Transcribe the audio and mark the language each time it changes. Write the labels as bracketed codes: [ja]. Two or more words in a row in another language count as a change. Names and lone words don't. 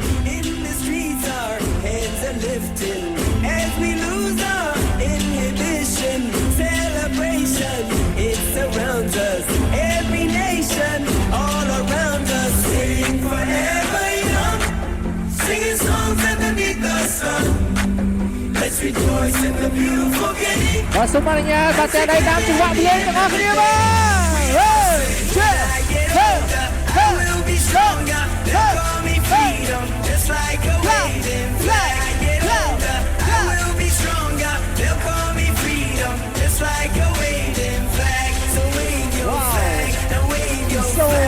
[en] In the streets, our heads are lifting as we lose our inhibition. Celebration, it surrounds us. Every nation, all around us, sing forever young, singing songs underneath the sun. Let's rejoice in the beautiful game. [km] បាទសូមអនុញ្ញាតបាទតែដៃតាមចង្វាក់ភ្លេងទាំងអស់គ្នាបាទ [en] I will be stronger. They'll call me freedom, just like a waving flag. I get older, I will be stronger. They'll call me freedom, just like a waving flag. So wave your flag, now wave your flag,